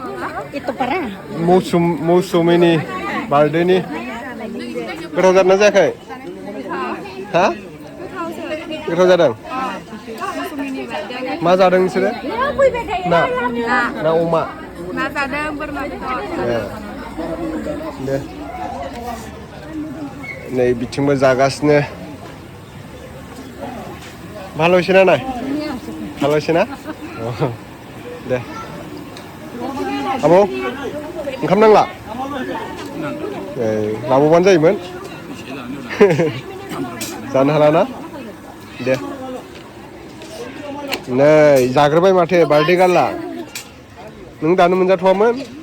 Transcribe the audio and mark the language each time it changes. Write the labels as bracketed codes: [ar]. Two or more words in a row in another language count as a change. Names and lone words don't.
[brx] मौसुमिनि बार्थडेनि गोथाव जादोंना जायाखै हा गोथाव जादों मा जादों नोंसोरो ना अमा ना जादों बोरमा दे नै बिथिंबो जागासिनो [bn] ভালো হয়েছে না ভালো হয়েছে না [brx] দে आबौ ओंखाम नांला लाबोबानो जायोमोन जानो हाला ना दे नै जाग्रोबाय माथो बार्थडे गारला नों दानो मोनजाथ'वामोन